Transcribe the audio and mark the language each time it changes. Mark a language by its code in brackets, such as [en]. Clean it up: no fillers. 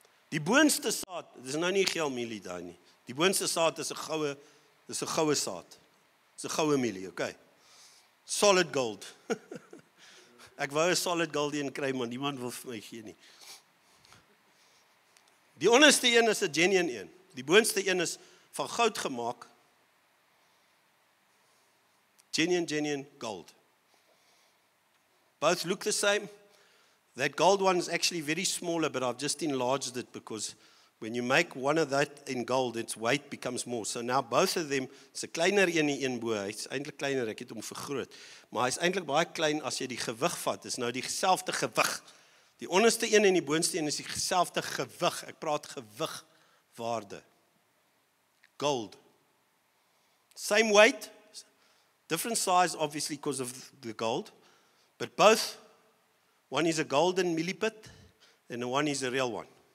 [af] Die boonste saad, dis nou nie geel mielie daai nie. Die boonste saad is 'n goue saad. Dis 'n goue mielie, okay. Solid gold. Ek wou 'n solid gold een kry, maar niemand wil vir my gee nie. Die onderste een is 'n genuine een. Die boonste een is van goud gemaak. [en] Genuine gold. Both look the same. That gold one is actually very smaller, but I've just enlarged it because when you make one of that in gold, its weight becomes more. So now both of them, it's [af] 'n kleiner een bo. Hy's eintlik kleiner, ek het hom vergroot. Maar hy's eintlik baie klein as jy die gewig vat. Dis nou dieselfde gewig. Die onderste een en die boonste een is dieselfde gewig. Ek praat gewigwaarde. Gold. [en] Same weight, different size obviously because of the gold, but both, one is a golden milliput and the one is a real one.